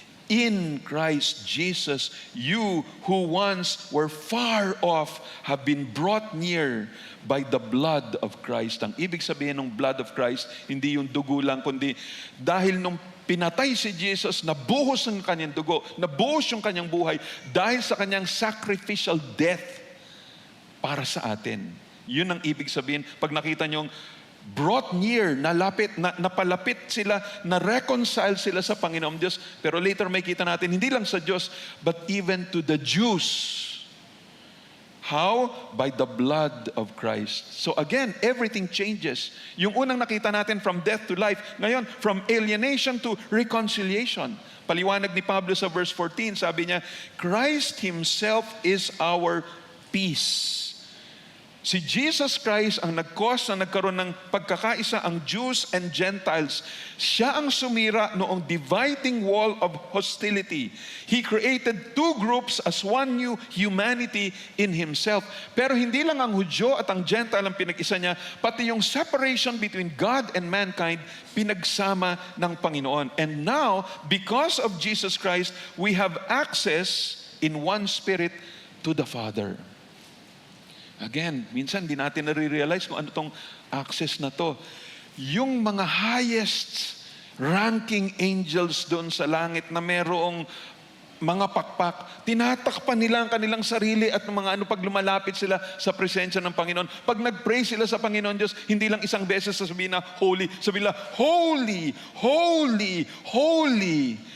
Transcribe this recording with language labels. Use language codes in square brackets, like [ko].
[en] In Christ Jesus, you who once were far off have been brought near by the blood of Christ. [tl] Ang ibig sabihin ng blood of Christ, hindi yung dugo lang, kundi dahil nung pinatay si Jesus, nabuhos ang kanyang dugo, nabuhos yung kanyang buhay dahil sa kanyang sacrificial death para sa atin. Yun ang ibig sabihin. Pag nakita niyong brought near, napalapit sila, na-reconcile sila sa Panginoong Diyos. Pero later may kita natin, hindi lang sa Diyos, [en] but even to the Jews. How? By the blood of Christ. So again, everything changes. [tl] Yung unang nakita natin [en] from death to life, [tl] ngayon, [en] from alienation to reconciliation. [tl] Paliwanag ni Pablo sa verse 14, sabi niya, [en] Christ Himself is our peace. [tl] Si Jesus Christ ang nag-cause na nagkaroon ng pagkakaisa ang Jews and Gentiles. Siya ang sumira noong dividing wall of hostility. [en] He created two groups as one new humanity in Himself. [tl] Pero hindi lang ang Hudyo at ang Gentile ang pinag-isa niya, pati yung separation between God and mankind, pinagsama ng Panginoon. [en] And now, because of Jesus Christ, we have access in one Spirit to the Father. [tl] Again, minsan di natin nare-realize kung ano tong access na to. Yung mga highest ranking angels doon sa langit na merong mga pakpak, tinatakpan nila ang kanilang sarili at mga pag lumalapit sila sa presensya ng Panginoon. Pag nag-pray sila sa Panginoon Diyos, hindi lang isang beses sasabihin na holy, sabihin nila, holy, holy, holy.